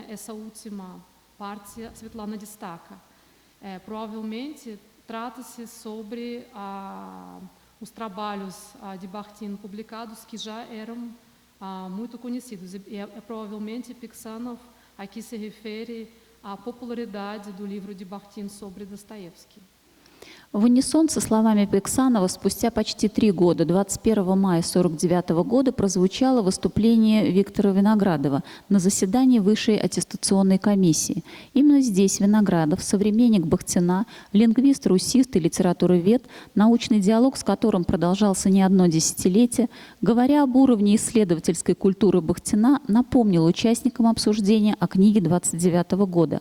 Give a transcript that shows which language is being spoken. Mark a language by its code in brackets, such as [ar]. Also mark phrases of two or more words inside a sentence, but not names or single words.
[pt] Essa última parte a Svetlana destaca. Provavelmente trata-se sobre os trabalhos de Bakhtin publicados que já eram muito conhecidos. E provavelmente Piksanoff aqui se refere à popularidade do livro de Bakhtin sobre Dostoiévski. [ru] В унисон со словами Пиксанова спустя почти 3 года, 21 мая 1949 года, прозвучало выступление Виктора Виноградова на заседании Высшей аттестационной комиссии. Именно здесь Виноградов, современник Бахтина, лингвист, русист и литературовед, научный диалог с которым продолжался не одно десятилетие, говоря об уровне исследовательской культуры Бахтина, напомнил участникам обсуждения о книге 1929 года.